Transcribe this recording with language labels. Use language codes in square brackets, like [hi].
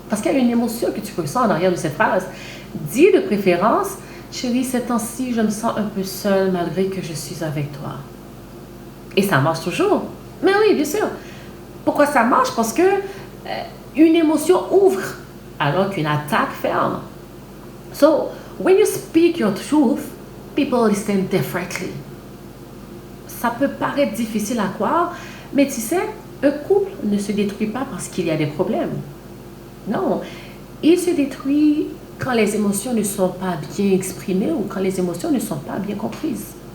[fr] Parce qu'il y a une émotion que tu ressens en arrière de cette phrase. Dis de préférence, chérie, ces temps-ci, je me sens un peu seule malgré que je suis avec toi. Et ça marche toujours. Mais oui, bien sûr. Pourquoi ça marche? Parce que une émotion ouvre alors qu'une attaque ferme. [en] So, when you speak your truth, people listen differently. [fr] Ça peut paraître difficile à croire, mais tu sais, un couple ne se détruit pas parce qu'il y a des problèmes. Non, il se détruit quand les émotions ne sont pas bien exprimées ou quand les émotions ne sont pas bien comprises.